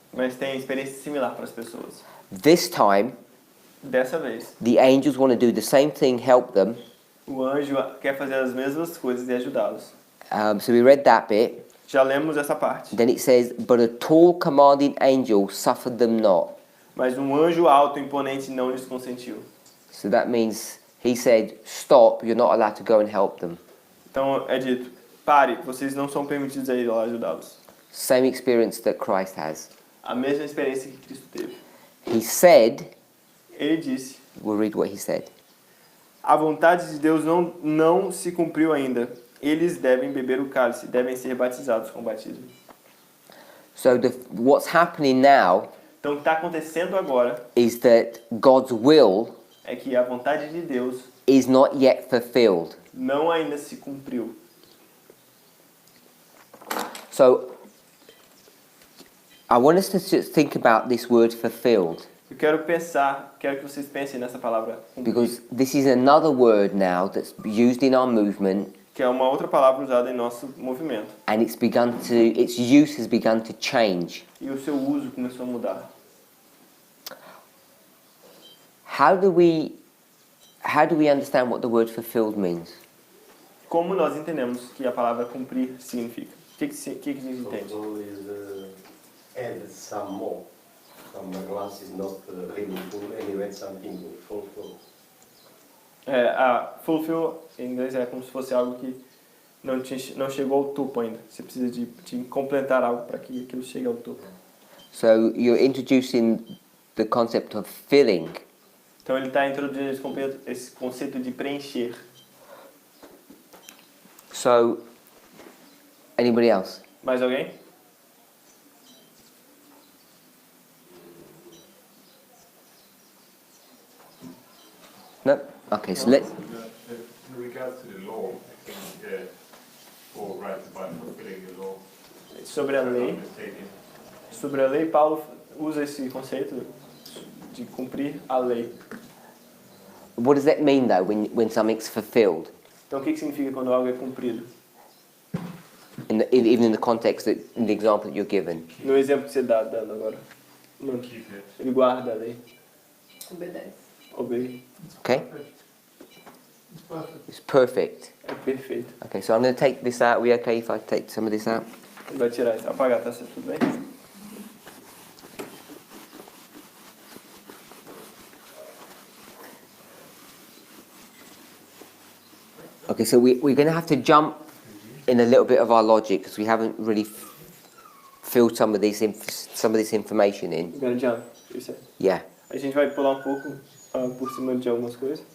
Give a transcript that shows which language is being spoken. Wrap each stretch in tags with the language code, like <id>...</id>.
<pt>Mas tem experiência similar para as pessoas.</pt> <en>This time,</en> <pt>Dessa vez,</pt> <en>the angels want to do the same thing, help them.</en> <pt>o anjo quer fazer as mesmas coisas e ajudá-los.</pt> <en>So we read that bit.</en> <pt>Já lemos essa parte.</pt> <en>Then it says, but a tall commanding angel suffered them not.</en> <pt>Mas um anjo alto e imponente não lhes consentiu.</pt> <en>So that means he said, stop, you're not allowed to go and help them.</en> <pt>Então é dito, pare, vocês não são permitidos a ir lá ajudá-los.</pt> <en>Same experience that Christ has.</en> <pt>A mesma experiência que Cristo teve.</pt> <en>He said,</en> <pt>Ele disse,</pt> <en>we'll read what he said.</en> <pt>a vontade de Deus não se cumpriu ainda. Eles devem beber o cálice, devem ser batizados com o batismo.</pt> <en>So what's happening now</en> <pt>Então o que está acontecendo agora</pt> <en>is that God's will</en> <pt>é que a vontade de Deus</pt> <en>is not yet fulfilled.</en> <pt>não ainda se cumpriu.</pt> <en>So I want us to just think about this word fulfilled,</en> <pt>Eu quero que vocês pensem nessa palavra cumprir,</pt> <en>because this is another word now that's used in our movement,</en> <pt>que é uma outra palavra usada em nosso movimento.</pt> <en>and its use has begun to change.</en> <pt>E o seu uso começou a mudar.</pt> <en>How do we understand what the word fulfilled means?</en> <pt>Como nós entendemos que a palavra cumprir significa? O que a gente entende?</pt> <en>Fulfill is add some more. Some glass is not really full, and you add something to fulfill.</en> <pt>Fulfill em inglês é como se fosse algo que não chegou ao topo ainda. Você precisa de completar algo para que aquilo chegue ao topo.</pt> <en>So you're introducing the concept of filling.</en> <pt>Então ele está introduzindo esse conceito de preencher.</pt> <en>So, anybody else?</en> <pt>Mais alguém?</pt> <en>No? Okay, so let's... In regards to the law, I think Paul writes about fulfilling the law.</en> <pt>Sobre a lei. Sobre a lei, Paulo usa esse conceito de cumprir a lei.</pt> <en>What does that mean though, when something's fulfilled?</en> <pt>Então o que significa quando algo é cumprido?</pt> <en>Even in the context, in the example that you're given.</en> <pt>No exemplo que você está dando agora. Mano, ele guarda a lei. Obedece.</pt> <en>Obey. Okay? It's perfect.</en> <pt>É perfeito.</pt> <en>Okay, so I'm going to take this out. Are we okay if I take some of this out?</en> <pt>Ele vai tirar isso. Apagar, tá certo? Tudo bem?</pt> <en>Okay, so we're going to have to jump in a little bit of our logic because we haven't really filled some of this information in. We're gonna jump, you said. Yeah.</en> <pt>A gente vai pular pouco por cima de algumas coisas.</pt>